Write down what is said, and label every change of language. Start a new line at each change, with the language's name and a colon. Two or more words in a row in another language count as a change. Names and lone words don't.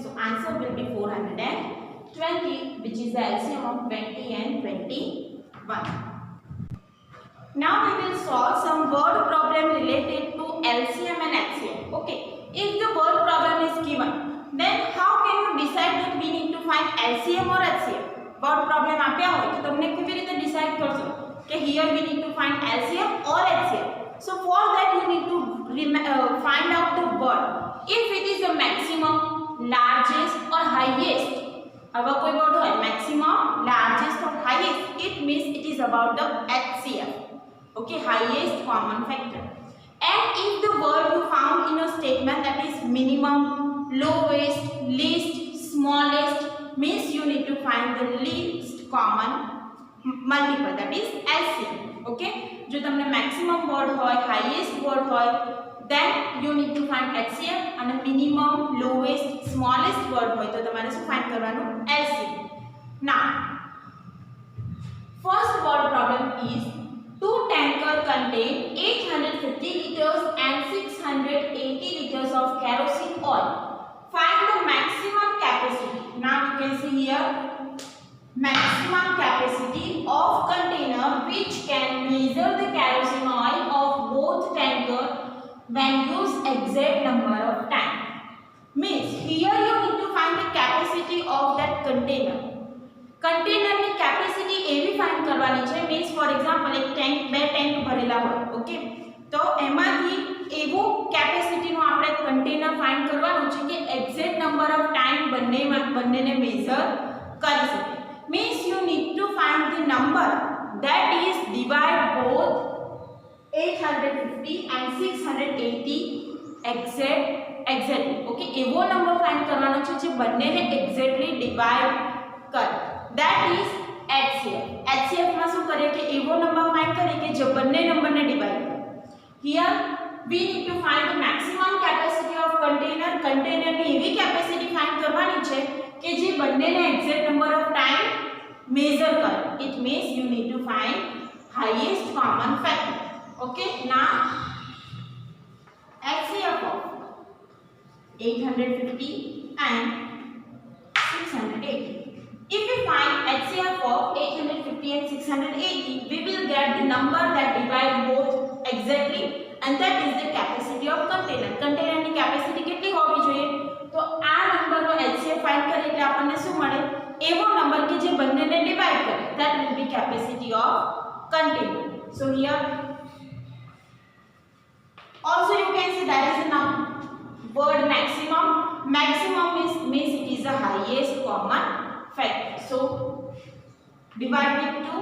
English: So answer will be 420, which is the LCM of 20 and 21. Now we will solve some word problem related to LCM and HCF. Okay, if the word problem is given, then how can you decide that we need to find LCM or HCF? Word problem
Gujarati: આપ્યા હોય તો તમને કેવી રીતે ડિસાઇડ કરશો કે
English: here we need to find LCM or HCF? So for that you need to find out the word. If it is the maximum, largest or highest,
Gujarati: આવા કોઈ word હોય
English: maximum, largest or highest, it means it is about the HCF. Okay, highest common factor. And if the word you found in a statement that is minimum, lowest, least, smallest, means you need to find the least common multiple, that is LCM.
Gujarati: Okay, જો તમને
English: maximum word
Gujarati: હોય,
English: highest word
Gujarati: હોય,
English: then you need to find HCF, and minimum, lowest, smallest word
Gujarati: હોય તો તમારે શું find કરવાનું? LCM.
English: Now first word problem is 2 tankers contain 850 liters and 680 liters of kerosene oil. Find the maximum capacity. Now you can see here maximum capacity of container which can measure the kerosene oil of both tanker when use exact number of time. Means here you need to find the capacity of that container.
Gujarati: कंटेनर ની કેપેસિટી એવી ફાઇન્ડ કરવાની છે,
English: means for example
Gujarati: એક ટેન્ક બે ટેન્ક ભરેલા હોય, ઓકે, તો એમાંથી એવો કેપેસિટીનો આપણે કન્ટેનર ફાઇન્ડ કરવાનું છે કે
English: exact number of time
Gujarati: બંનેને મેઝર કરી શકે.
English: Means you need to find the number that is divide both 850 and 680 exactly.
Gujarati: ઓકે, એવો નંબર ફાઇન્ડ કરવાનો છે જે બંનેને
English: exactly divide
Gujarati: કરે.
English: That is HCF.
Gujarati: HCF માં શું કરીએ કે એવો નંબર ફાઇન્ડ કરીએ કે જે બંને નંબરને ડિવાઇડ કરે.
English: Here we need to find the maximum capacity of container.
Gujarati: Container ની એવી કેપેસિટી ફાઇન્ડ કરવાની છે કે જે બંનેને
English: exact number of time
Gujarati: મેઝર કરે.
English: It means you need to find highest common factor. Okay, now HCF of 850 and 680. If we find HCF of 850 and 680, we will get the number that divide both exactly, and that is the capacity of container.
Gujarati: Container ની capacity કેટલી હોવી જોઈએ? તો આ નંબરનો HCF ફાઇન્ડ કરીએ એટલે આપણને શું મળે? એવો નંબર કે જે બંનેને ડિવાઇડ કરે.
English: That will be capacity of container. So here also you can see there is a word maximum. Maximum means it is the highest common factor. So divide with 2.